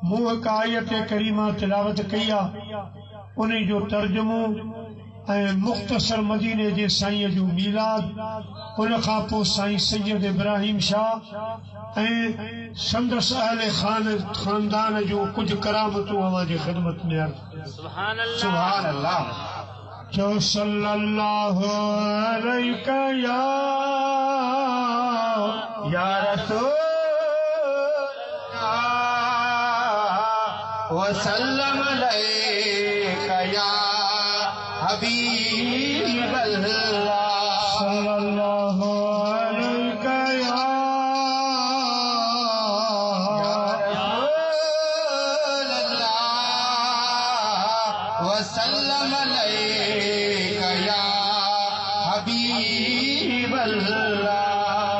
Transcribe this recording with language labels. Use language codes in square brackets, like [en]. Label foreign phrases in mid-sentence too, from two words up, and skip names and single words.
[sd] मूं हिकु आयत करीमा तिलावत कई आहे, उन जो तर्जुमो ऐं मुख़्तसर मदीने जे साईं जो मीलाद, उन खां पोइ साईं सैयद इब्राहिम शाह ऐं संदसि अहले खानदान जो कुछ करामतूं अवां जी ख़िदमत में अर्ज़। [ar] سبحان الله. जो صلى الله عليه يا رسول وسلم عليك يا حبيب الله صلى الله عليك يا رسول الله وسلم عليك يا حبيب الله.